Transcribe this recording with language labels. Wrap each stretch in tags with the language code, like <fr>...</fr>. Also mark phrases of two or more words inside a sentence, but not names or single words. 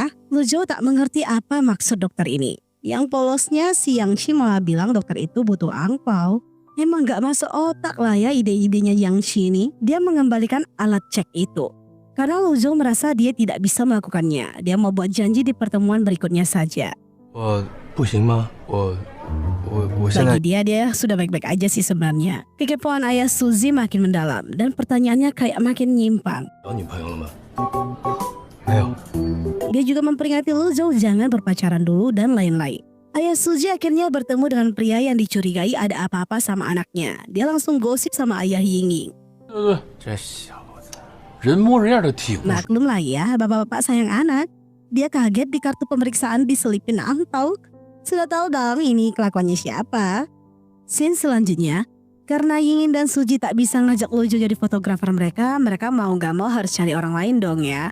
<id>Luzhou tak mengerti apa maksud dokter ini. Yang polosnya si Yang Shi malah bilang dokter itu butuh angpau. Emang gak masuk otak lah ya ide-idenya Yang Shi ini. Dia mengembalikan alat cek itu. Karena Luzhou merasa dia tidak bisa melakukannya. Dia mau buat janji di pertemuan berikutnya saja.</id> <zh>我不行吗？我现在</zh> <id>Bagi dia sudah baik-baik aja sih sebenarnya. Kekepoan ayah Suzy makin mendalam dan pertanyaannya kayak makin nyimpang.</id> <zh>有女朋友了吗？没有。</zh> <id>Dia juga memperingati Luzhou jangan berpacaran dulu dan lain-lain. Ayah Suzy akhirnya bertemu dengan pria yang dicurigai ada apa-apa sama anaknya. Dia langsung gosip sama ayah Yingying.</id> <zh>这小子，人模人样的挺。</zh> <id>Maklum lah ya, bapak-bapak sayang anak. Dia kaget di kartu pemeriksaan diselipin angpau. Sudah tahu dong ini kelakuannya siapa. Scene selanjutnya, karena Yingying dan Suzy tak bisa ngajak Luzhou jadi fotografer mereka mau gak mau harus cari orang lain dong ya.</id>